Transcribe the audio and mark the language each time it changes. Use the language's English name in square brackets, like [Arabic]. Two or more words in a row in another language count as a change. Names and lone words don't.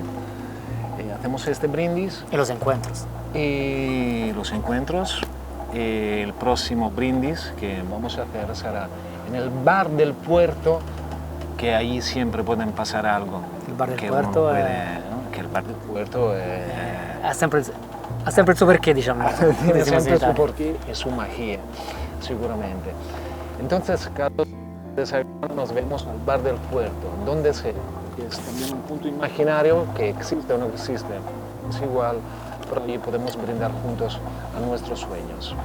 [Spanish] Hacemos este brindis Y los encuentros. y los encuentros. El próximo brindis que vamos a hacer será en el bar del puerto, que allí siempre pueden pasar algo. El bar del que puerto uno puede, è- ¿no? Que el bar del puerto [Italian] Ha sempre il suo perché, diciamo. [Spanish] tiene [Italian] Diciamo [Spanish] siempre [Italian] in [Spanish] su [Italian] Italia. [Spanish] porqué y su magia, seguramente. Entonces, Carlos, nos vemos al bar del puerto, donde sea. Es también un punto imaginario que existe o no existe. Es igual, pero allí podemos brindar juntos a nuestros sueños.